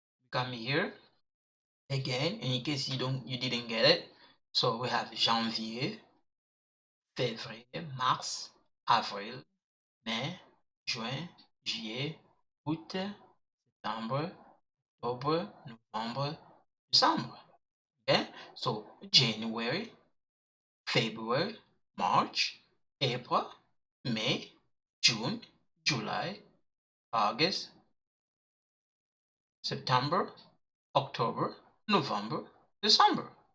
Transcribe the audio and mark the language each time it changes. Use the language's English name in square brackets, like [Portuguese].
[English] Come here again, in case you didn't get it. So we have [French] janvier, février, mars, avril, mai, juin, juillet, août, septembre, [English] october, November, December. Okay, so January, February, March, April, May, June, July, August, September, October, November, December.